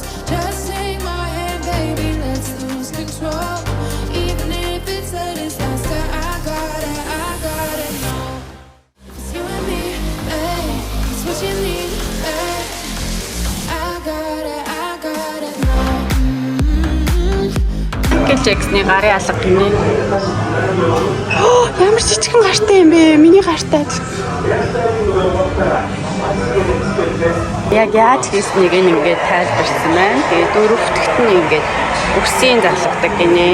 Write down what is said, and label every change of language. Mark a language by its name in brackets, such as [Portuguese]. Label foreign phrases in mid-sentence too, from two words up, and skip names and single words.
[English] Just take my hand, baby, let's lose control. Even if it's a disaster, I gotta know. It's you and me, it's what you need, I gotta know. [Mongolian] Джексны гарын алга гинэ. Ямар жижигхэн гартай юм бэ? Миний гартай. Яг яаж хийснийг ингээд тайлбарсан байна. Тэгээ дөрөвдөгт нь ингээд өсгийн залгадаг гинэ.